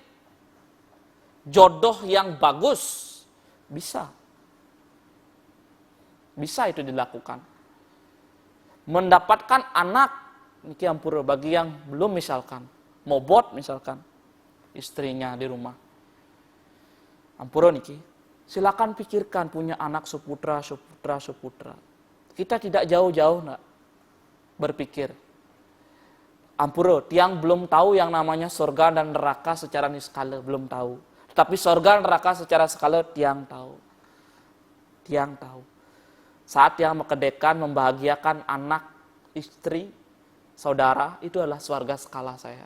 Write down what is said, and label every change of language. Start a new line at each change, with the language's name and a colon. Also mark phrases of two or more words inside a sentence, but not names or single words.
Indonesian: Jodoh yang bagus. Bisa. Bisa itu dilakukan. Mendapatkan anak. Ini ampura bagi yang belum misalkan. Mobot misalkan. Istrinya di rumah.
Balinese: Ampura niki,
Indonesian: silakan pikirkan punya anak seputra. Kita tidak jauh-jauh nak berpikir. Ampura, tiang belum tahu yang namanya surga dan neraka secara niskala, belum tahu. Tetapi surga dan neraka secara skala tiang tahu. Tiang tahu. Saat yang mekedekan, membahagiakan anak, istri, saudara, itu adalah surga skala saya.